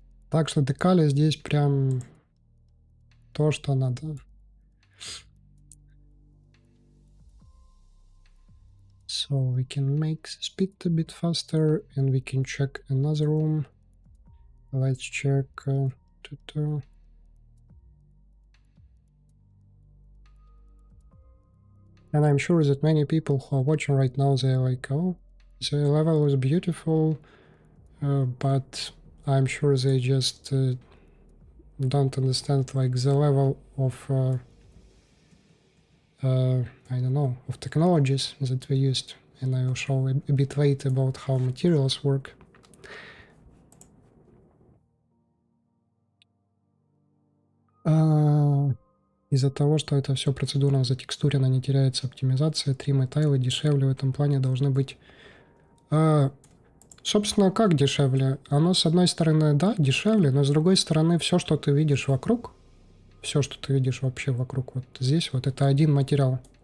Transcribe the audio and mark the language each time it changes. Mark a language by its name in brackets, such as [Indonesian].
[Russian] Так что декали здесь прям то, что надо. [English] So we can make the speed a bit faster, and we can check another room. Let's check and I'm sure that many people who are watching right now, they're like, oh, the level was beautiful, but I'm sure they just don't understand like the level of I don't know, of technologies that we used, and I will show a bit later about how materials work. [Russian] Из-за того, что это все процедурно затекстурено, не теряется оптимизация, тримы тайлы дешевле в этом плане должны быть. Собственно, как дешевле? Оно, с одной стороны, да, дешевле, но с другой стороны, все, что ты видишь вокруг, все, что ты видишь вообще вокруг, вот здесь, вот это один материал.